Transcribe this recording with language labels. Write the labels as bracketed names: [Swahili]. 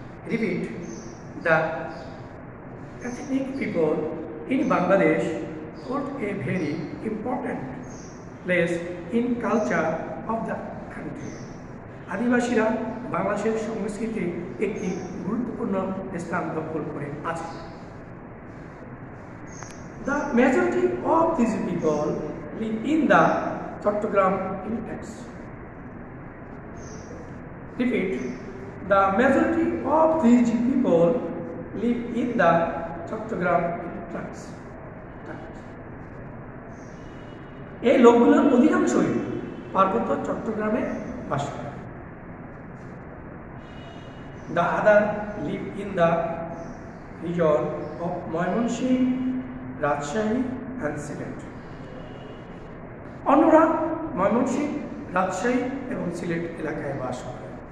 [English] Repeat, the ethnic people in Bangladesh hold a very important place in culture of the country. [Bangla] আদিবাসীরা বাংলাদেশের সংস্কৃতিতে একটি গুরুত্বপূর্ণ স্থান দখল করে আছে। [English] The majority of these people live in the Chattogram index. Repeat, the majority of these people live in the Chattogram index. [Bangla] এই লোকগুলোর অধিকাংশই পার্বত্য চট্টগ্রামে বাস করে। [English] The other live in the region of Mymensingh, Rajshahi and Sylhet. [Bangla] অন্যরা ময়মনসিংহ, রাজশাহী এবং সিলেট এলাকায় বাস করে।